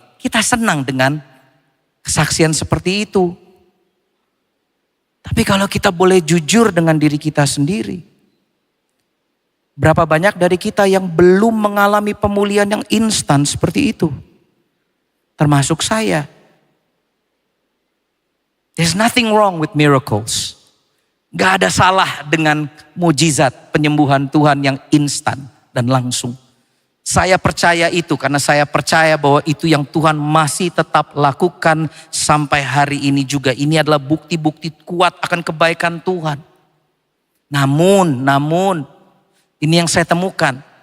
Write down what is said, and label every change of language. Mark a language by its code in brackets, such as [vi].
[id] Kita senang dengan kesaksian seperti itu. Tapi kalau kita boleh jujur dengan diri kita sendiri, berapa banyak dari kita yang belum mengalami pemulihan yang instan seperti itu? Termasuk saya. [en] There's nothing wrong with miracles. [id] Gak ada salah dengan mujizat penyembuhan Tuhan yang instan dan langsung. Saya percaya itu karena saya percaya bahwa itu yang Tuhan masih tetap lakukan sampai hari ini juga. Ini adalah bukti-bukti kuat akan kebaikan Tuhan. Namun ini yang saya temukan.